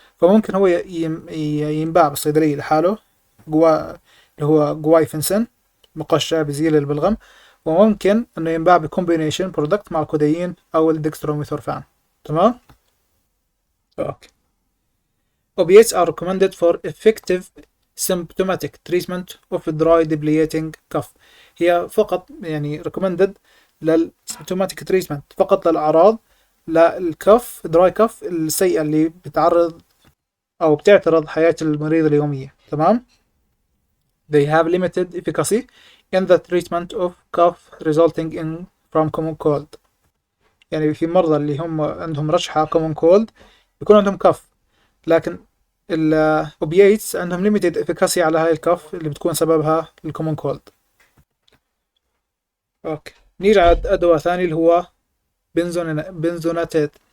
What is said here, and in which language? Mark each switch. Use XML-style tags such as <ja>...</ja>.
<ar>فممكن هو ينباع بالصيدلية لحاله، اللي هو جوايفنسن مقشع بيزيل البلغم، وممكن انه ينباع بكومبينيشن برودكت مع الكوديين او الدكستروميثورفان. تمام. اوكي.</ar> <en>Opiates are recommended for effective symptomatic treatment of dry debilitating cough.</en> <ar>هي فقط يعني recommended للsymptomatic treatment، فقط للأعراض للكف dry cough السيئة اللي بتعرض أو بتعترض حياة المريض اليومية. تمام.</ar> <en>They have limited efficacy in the treatment of cough resulting in from common cold.</en> <ar>يعني في مرضى اللي هم عندهم رشحة common cold يكون عندهم كف، لكن الأوبياتس عندهم limited efficacy على هاي الكف اللي بتكون سببها الكومون كولد. اوكي. نيجي على دواء ثاني اللي هو بنزوناتيت.</ar>